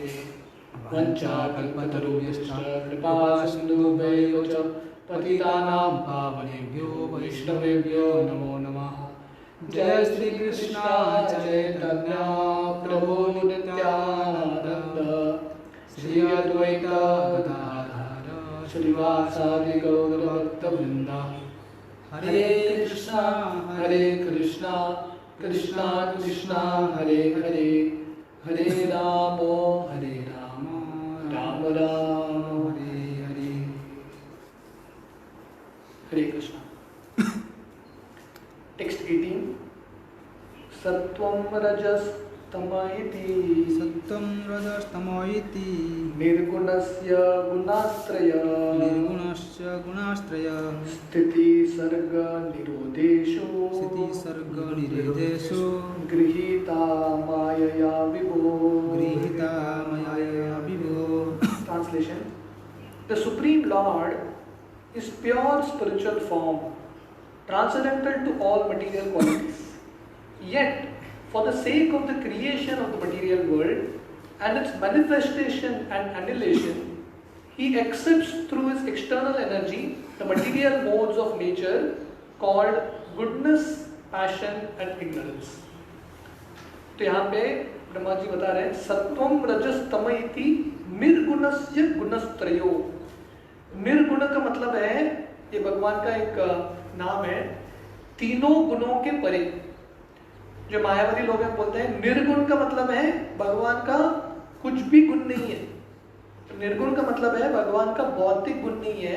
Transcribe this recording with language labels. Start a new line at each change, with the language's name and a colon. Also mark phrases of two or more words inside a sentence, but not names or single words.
Sanskrit: वञ्चाकल्पतरुभ्यश्च कृपा सिन्धुभ्यैव च पतितानां पावनेभ्यो वैष्णवेभ्यो नमो नमः। जय श्री कृष्ण चैतन्य प्रभु नित्यानंद श्री अद्वैत गदाधर श्रीवासादि गौर भक्तवृंद। हरे कृष्णा कृष्णा कृष्णा हरे हरे, हरे राम राम राम हरे हरे। हरे कृष्णा। टेक्स्ट 18 सत्वं रजस्तम इति निर्गुणस्य गुणास्त्रय स्थिति सर्ग निरोधेषु गृहीता मायया विभो।
English: Translation: The Supreme Lord is pure spiritual form, transcendental to all material qualities. Yet, for the sake of the creation of the material world and its manifestation and annihilation, he accepts through his external energy the material modes of nature called goodness, passion and ignorance.
Hindi: तो यहाँ पे ब्रह्मा जी बता रहे हैं
Sanskrit: सत्वम रजस तम इति निर्गुणस्य गुणस्त्रयो।
Hindi: निर्गुण का मतलब है, ये भगवान का एक नाम है, तीनों गुणों के परे। जो मायावादी लोग हैं बोलते हैं निर्गुण का मतलब है भगवान का कुछ भी गुण नहीं है। तो निर्गुण का मतलब है भगवान का भौतिक गुण नहीं है।